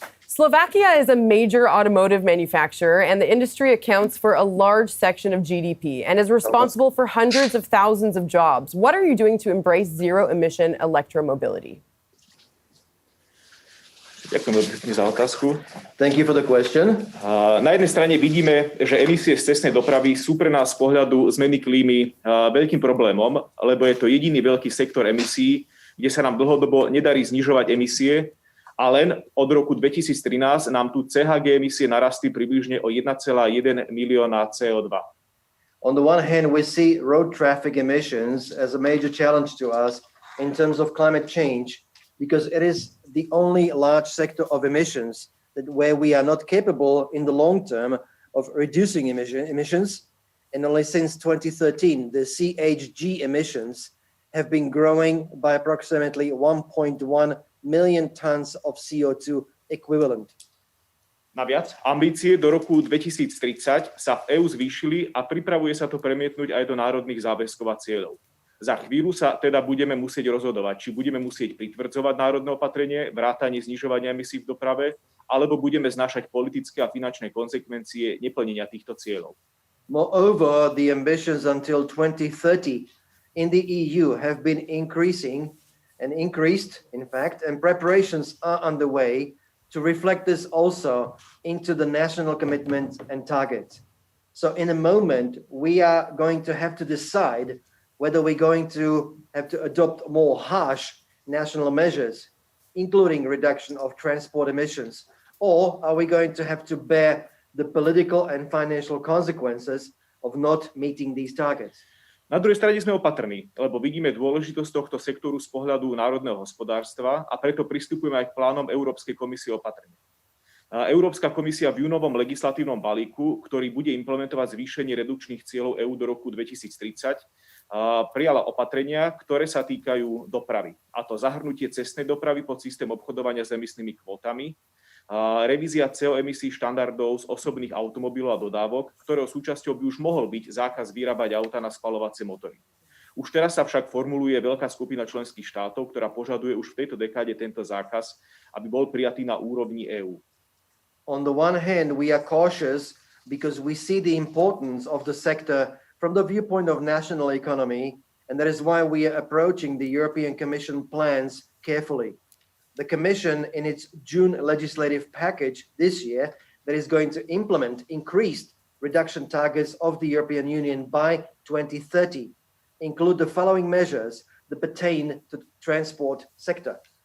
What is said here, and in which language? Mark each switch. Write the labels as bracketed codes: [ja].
[en] Slovakia is a major automotive manufacturer, and the industry accounts for a large section of GDP and is responsible for hundreds of thousands of jobs. What are you doing to embrace zero-emission electromobility? [sk] Ďakujem pekne za otázku. [en] Thank you for the question. [sk] Na jednej strane vidíme, že emisie z cestnej dopravy sú pre nás z pohľadu zmeny klímy veľkým problémom, lebo je to jediný veľký sektor emisí, kde sa nám dlhodobo nedarí znižovať emisie, a len od roku 2013 nám tu CHG emisie narastli približne o 1,1 milióna CO2. [en] On the one hand, we see road traffic emissions as a major challenge to us in terms of climate change, because it is the only large sector of emissions that where we are not capable in the long term of reducing emissions, and only since 2013, the CHG emissions have been growing by approximately 1.1 million tons of CO2 equivalent. [sk] Naviac, ambície do roku 2030 sa v EÚ zvýšili a pripravuje sa to premietnúť aj do národných záväzkov a cieľov. Za chvíľu sa teda budeme musieť rozhodovať, či budeme musieť pritvrdzovať národné opatrenie, vrátanie znižovania emisí v doprave, alebo budeme znášať politické a finančné konsekvencie neplnenia týchto cieľov. [en] Moreover, the ambitions until 2030 in the EU have been increased, in fact, and preparations are underway to reflect this also into the national commitments and targets. So in a moment, we are going to have to decide whether we're going to have to adopt more harsh national measures, including reduction of transport emissions, or are we going to have to bear the political and financial consequences of not meeting these targets? [sk] Na druhej strane sme opatrní, lebo vidíme dôležitosť tohto sektoru z pohľadu národného hospodárstva a preto pristupujeme aj k plánom Európskej komisie opatrne. Európska komisia v júnovom legislatívnom balíku, ktorý bude implementovať zvýšenie redukčných cieľov EÚ do roku 2030, prijala opatrenia, ktoré sa týkajú dopravy. A to zahrnutie cestnej dopravy pod systém obchodovania s emisnými kvótami, revízia CO emisí štandardov z osobných automobilov a dodávok, ktorého súčasťou by už mohol byť zákaz vyrábať auta na spaľovacie motory. Už teraz sa však formuluje veľká skupina členských štátov, ktorá požaduje už v tejto dekáde tento zákaz, aby bol prijatý na úrovni EÚ. [en] On the one hand, we are cautious because we see the importance of the sector from the viewpoint of national economy, and that is why we are approaching the European Commission plans carefully. The Commission, in its June legislative package this year, that is going to implement increased reduction targets of the European Union by 2030, include the following measures that pertain to the transport sector.